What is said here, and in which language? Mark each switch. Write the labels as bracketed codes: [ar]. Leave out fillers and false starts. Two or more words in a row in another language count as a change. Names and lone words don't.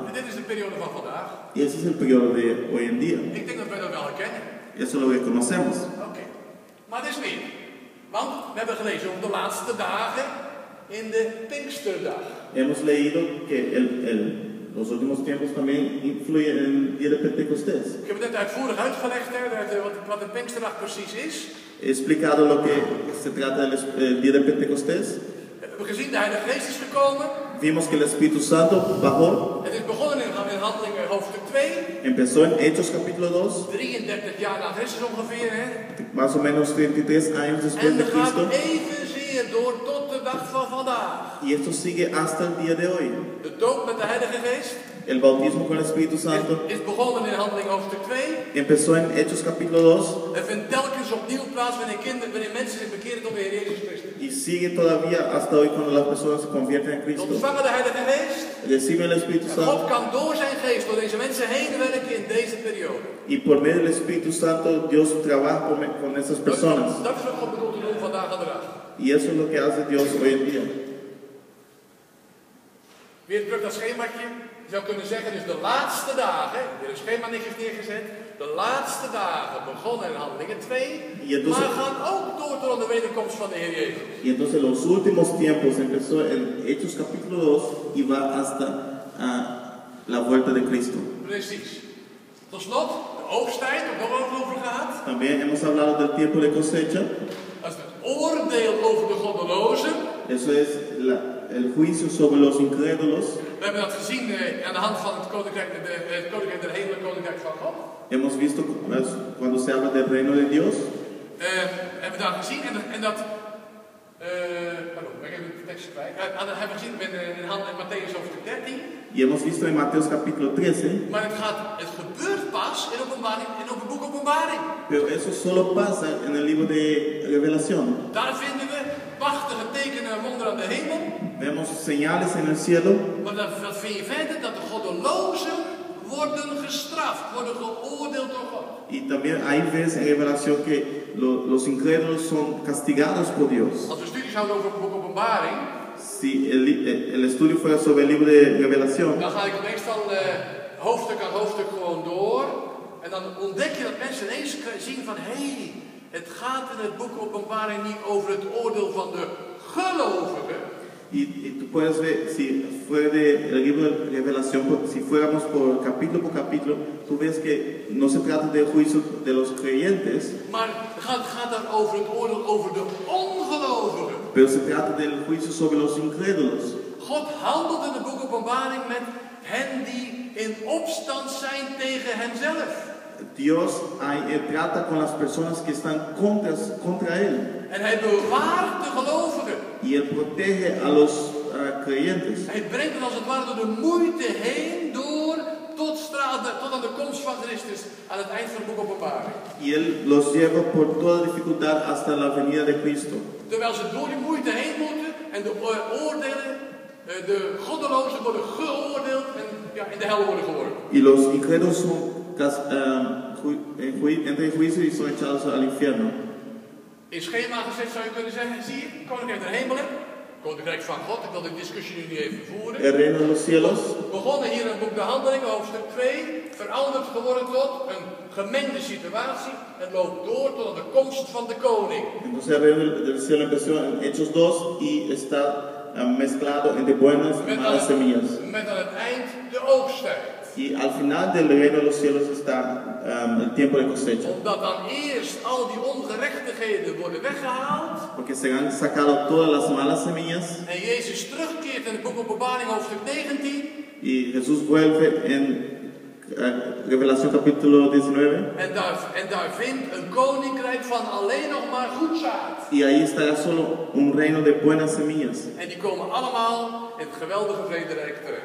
[nl] En dit is de periode van vandaag. [es] Y ese es el periodo de hoy en día. [nl] Ik denk dat wij dat wel herkennen. [es] Eso es lo que conocemos. [nl] Oké. Maar er is meer. Want we hebben gelezen over de laatste dagen in de Pinksterdag. [es] Hemos leído que los últimos tiempos también influyen en el día de Pentecostés. [nl] Ik heb het net uitvoerig uitgelegd, wat de Pinksterdag precies is. [es] He explicado lo que se trata del día de Pentecostés. [nl] We hebben gezien, de Heilige Geest is gekomen. [es] Vimos que el Espíritu Santo bajó. [nl] Het is begonnen in Handelingen hoofdstuk 2. [es] Empezó en Hechos capítulo 2. [nl] 33 jaar na Christus ongeveer, hè. [es] Más o menos 33 años después [nl] En de dat gaat [es] Cristo. [nl] evenzeer door tot de dag van vandaag. [es] Y esto sigue hasta el día de hoy. [nl] De doop met de Heilige Geest [es] El bautismo con el Espíritu Santo [nl] is begonnen in Handelingen hoofdstuk 2. [es] empezó en Hechos capítulo 2 [nl] Het vindt telkens opnieuw plaats wanneer mensen zich bekeren tot de Heer Jezus Christus. [es] y sigue todavía hasta hoy cuando las personas se convierten en Cristo. [nl] Ontvangen de Heilige Geest. [es] Reciben el Espíritu [nl] En God [es] Santo [nl] kan door zijn geest door deze mensen heen werken in deze periode. [es] y por medio del Espíritu Santo Dios trabaja con esas personas. [nl] Dat is wat God bedoelt te doen vandaag aan de dag. [es] Y eso es lo que hace Dios hoy en día. [nl] Weer terug dat schemaatje. Je zou kunnen zeggen, dus de laatste dagen, weer een schema netjes neergezet. De laatste dagen begonnen in Handelingen 2, maar gaan ook door tot aan de wederkomst van de Heer Jezus. [es] Y entonces los últimos tiempos empezó en Hechos capítulo 2 y va hasta la vuelta de Cristo. [nl] Precies. Tot slot, de oogsttijd, ook nog over gehad. [es] También hemos hablado del tiempo de cosecha. [nl] Dat is het oordeel over de goddelozen. [es] Eso es el juicio sobre los incrédulos. [nl] We hebben dat gezien aan de hand van het koninkrijk der hemel, het koninkrijk van God. [es] Hemos visto cuando se habla del reino de Dios. [nl] Hebben we daar gezien en dat... pardon, ik heb de tekst kwijt. Hebben we gezien in Matthäus hoofdstuk 13. [es] Y hemos visto en Mateos capítulo 13. [nl] Maar het gebeurt pas in het boek Openbaring. [es] Pero eso solo pasa en el libro de Revelación. [nl] Daar vinden we prachtige tekenen en wonderen aan de hemel. [es] Vemos señales en el cielo. [nl] Maar dat vind je verder, dat de goddelozen worden gestraft, worden geoordeeld door God. [es] Y también ahí ves en Revelación que los incrédulos son castigados por Dios. [nl] Als we studies houden over het boek Openbaring, [es] Si el estudio fuera sobre el libro de Revelación, [nl] dan ga ik meestal hoofdstuk aan hoofdstuk gewoon door. En dan ontdek je dat mensen ineens zien van, hé, het gaat in het boek Openbaring niet over het oordeel van de gelovigen. [es] y tú puedes ver, si fuera del libro de Revelación, si fuéramos por capítulo, tú ves que no se trata del juicio de los creyentes, [nl] Maar het gaat dan over het oordeel over de ongelovigen. [es] pero se trata del juicio sobre los incrédulos. [nl] God handelt in het boek Openbaring met hen die in opstand zijn tegen hemzelf. [es] Dios trata con las personas que están contra Él. [nl] En hij bewaart de gelovigen. [es] Y Él protege a los creyentes. [nl] Hij brengt het als het ware door de moeite heen, tot aan de komst van Christus aan het eind van het boek Openbaring. [es] Y Él los lleva por toda dificultad hasta la venida de Cristo. [nl] Terwijl ze door die moeite heen moeten en de oordelen, de goddelozen worden geoordeeld en in de hel worden geworpen. [es] Y los incrédulos son entre el juicio y son echados al infierno. [nl] In schema gezet zou je kunnen zeggen, zie je, koninkrijk der hemelen, koninkrijk van God, ik wil de discussie nu niet even voeren. [es] El reino de los cielos. [nl] Begonnen hier in het boek De Handelingen, hoofdstuk 2, veranderd geworden tot een gemengde situatie. Het loopt door tot aan de komst van de koning. [es] Entonces el reino del cielo empezó en Hechos 2 y está mezclado entre buenas y malas semillas. [nl] Met aan het eind de oogsttijd. [es] Y al final del reino de los cielos está el tiempo de cosecha. [nl] Omdat dan eerst al die ongerechtigheden worden weggehaald. [es] Porque se han sacado todas las malas semillas. [nl] En Jezus terugkeert in het boek Openbaring hoofdstuk 19. [es] Y Jesús vuelve en Revelación capítulo 19. [nl] En daar vindt een koninkrijk van alleen nog maar goed zaad. [es] Y ahí estará solo un reino de buenas semillas. [nl] En die komen allemaal in het geweldige vrederijk terecht.